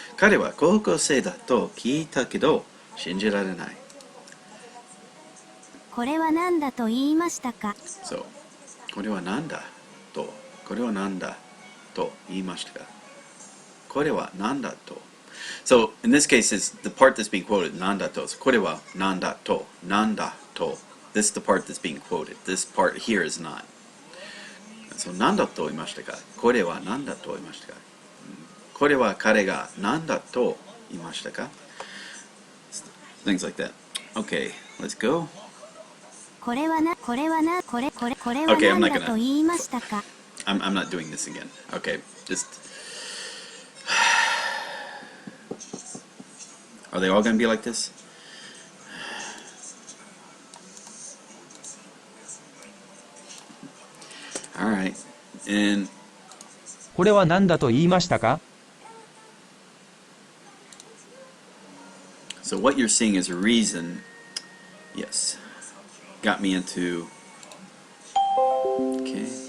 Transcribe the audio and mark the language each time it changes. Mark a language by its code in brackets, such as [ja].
[ja] 彼は高校生だと聞いたけど信じられない。これは何だと言いましたか？ So, これは何だと言いましたか？これは何だと。 [en] So, in this case, it's the part that's being quoted, [ja] 何だと。 So, これは何だと。 [en] This is the part that's being quoted. This part here is not. [ja] So, 何だと言いましたか？これは何だと言いましたか？これは彼が何だと言いましたか？ [en] Things like that. Okay, let's go. [ja] これは何だと言いましたか？ [en] I'm not doing this again. Okay, just... Are they all going to be like this? Alright. And [ja] これは何だと言いましたか？ [en] so what you're seeing is a reason, yes, got me into, okay.